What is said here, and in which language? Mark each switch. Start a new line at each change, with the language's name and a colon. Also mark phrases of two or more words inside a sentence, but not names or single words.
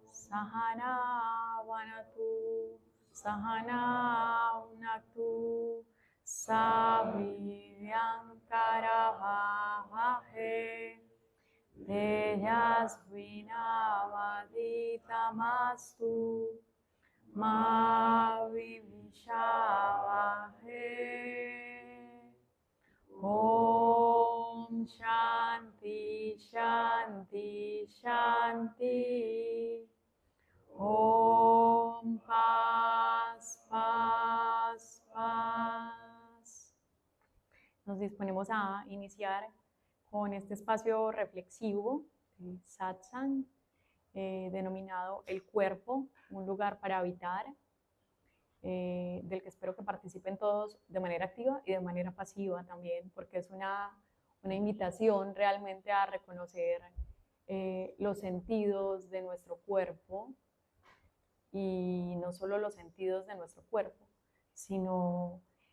Sanskrit: सह नाववतु सह नौ भुनक्तु सह वीर्यं करवावहै तेजस्वि नावधीतमस्तु मा विद्विषावहै. ॐ शान्तिः शान्तिः शान्तिः.
Spanish: Om Paz Paz Paz. Nos disponemos a iniciar con este espacio reflexivo de satsang, denominado El Cuerpo, un lugar para habitar, del que espero que participen todos de manera activa y de manera pasiva también, porque es una invitación realmente a reconocer los sentidos de nuestro cuerpo, y no solo los sentidos de nuestro cuerpo, sino